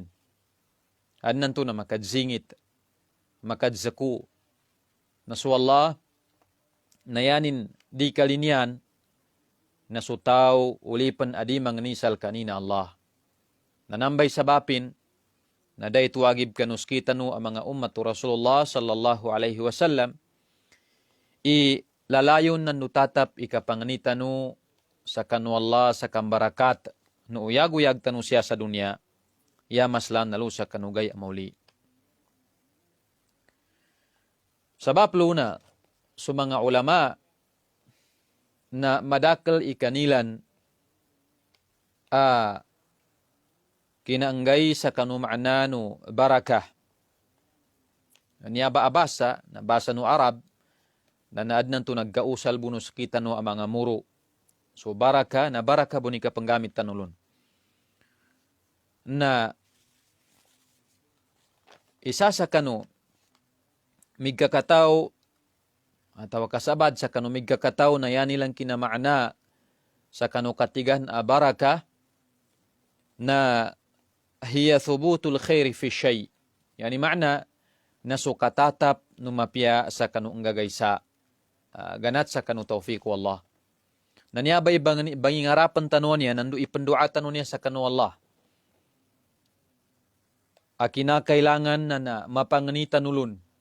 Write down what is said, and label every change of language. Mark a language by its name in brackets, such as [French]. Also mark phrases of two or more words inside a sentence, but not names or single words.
[Maguindanaon] Adnan to na makadzingit. Makadzaku. Nasuwallah, nayanin di kalinyan, nasutaw ulipan adi manganisal kanina Allah. Nanambay sabapin, na day tuwagib kanus kita no ang mga ummatu Rasulullah [Arabic] صلى الله عليه وسلم, [Maguindanaon] lalayon nan nutatap ikapanganita no sa kanu Allah sa kambarakat, no uyag-uyag tanu siya sa dunya, ya maslan nalu sa kanugay amauli. Sabab luna, sa mga ulama na madakal ikanilan kinaanggay sa kanumaana no barakah. Niya ba abasa, nabasa no Arab, na naadnan to nagkausal bunus kita no ang mga muro. So baraka, na baraka bunika panggamit tanulon. Na isa sa kanu migkakataw atawa kasabad sa kanu migkakataw na yan nilang kinamaana sa kanu katigan baraka na [Arabic] هي ثبوت الخير في شيء. [Maguindanaon] Yani makna nasukatatap numapya sa kanu enggagaysa ganat sa kanu taufiq wallah. Naniabay banging harapan tanuan niya nandu ipenduatan niya sa kanu Allah. Akina kailangan na mapanganitan ulun.